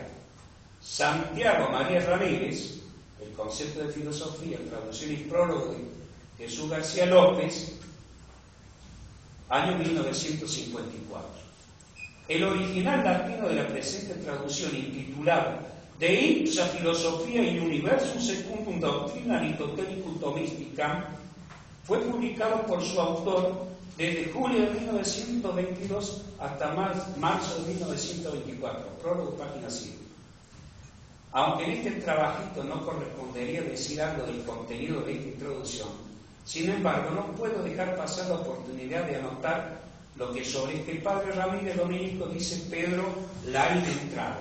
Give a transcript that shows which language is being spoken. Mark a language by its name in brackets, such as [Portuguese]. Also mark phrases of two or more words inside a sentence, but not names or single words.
[Spanish] Santiago María Ramírez, El concepto de filosofía, traducción y prólogo de Jesús García López, año 1954. El original latino de la presente traducción, intitulado De ipsa filosofia in universum secundum doctrina aristotelicum Thomisticam, fue publicado por su autor desde julio de 1922 hasta marzo de 1924, prólogo, página 7. Aunque en este trabajito no correspondería decir algo del contenido de esta introducción, sin embargo, no puedo dejar pasar la oportunidad de anotar lo que sobre este padre Ramírez Dominico dice Pedro Laín Entrado.